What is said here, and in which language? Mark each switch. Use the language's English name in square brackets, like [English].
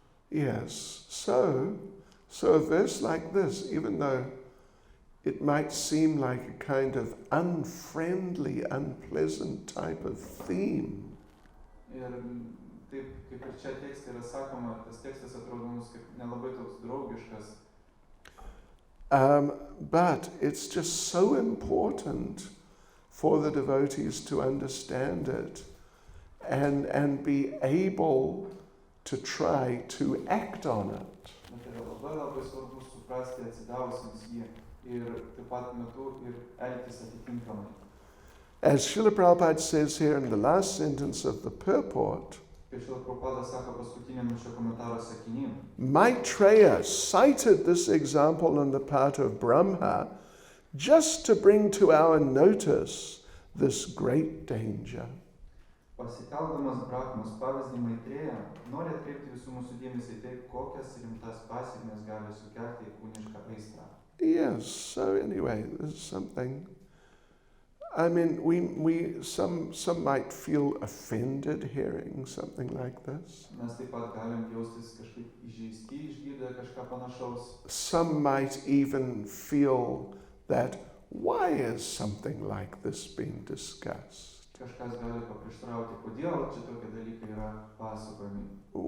[English] Yes, so a verse like this, even though it might seem like a kind of unfriendly, unpleasant type of theme, [Lithuanian] Ir taip, kaip ir čia tekste yra sakoma, tas tekstas atrodo mums kaip nelabai toks draugiškas. [English] but it's just so important for the devotees to understand it and be able to try to act on it. [Lithuanian] Bet yra labai svarbu suprasti atsidavusiems jį ir taip pat metu ir elgtis atitinkamai. [English] As Srila Prabhupada says here in the last sentence of the purport, [Lithuanian] Kaip Šrila Prabhupada sako paskutiniam šio komentaro sakiny, [English] Maitreya cited this example on the part of Brahma just to bring to our notice this great danger. [Lithuanian] pasitelkdamas Brahmos pavyzdį Maitreją, nori atkreipti visų mūsų dėmesį į tai, kokias rimtas pasekmes gali sukelti kūnišką aistrą. [English] Yes, so anyway, this is something I mean, some might feel offended hearing something like this. [Lithuanian] Mes taip pat galim jaustis kažkaip įžeisti išgirdę kažką panašaus. [English] Some might even feel that, why is something like this being discussed? [Lithuanian] Kažkas gali paprieštarauti, kodėl čia tokie dalykai yra pasakojami.